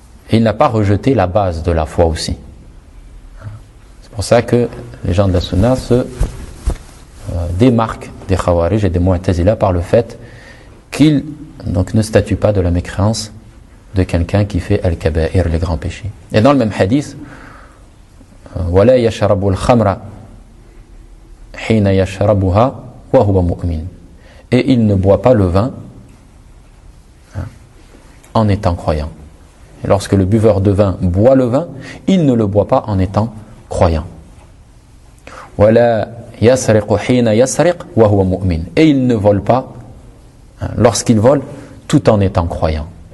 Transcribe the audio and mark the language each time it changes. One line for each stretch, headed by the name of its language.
French: Et il n'a pas rejeté la base de la foi aussi. C'est pour ça que les gens de la Sunna se démarquent des Khawarij et des Mu'tazila par le fait qu'ils donc, ne statuent pas de la mécréance de quelqu'un qui fait Al-Kaba'ir, les grands péchés. Et dans le même hadith,
Arabic: وَلَا يَشْرَبُ الْخَمْرَ حِينَ يَشْرَبُهَا وَهُوَ مُؤْمِنَ.
French: Et il ne boit pas le vin en étant croyant. Lorsque le buveur de vin boit le vin, il ne le boit pas en étant croyant.
Arabic: Voilà, yasriq hina yasriq wa huwa mu'min.
French: Et il ne vole pas lorsqu'il vole tout en étant croyant.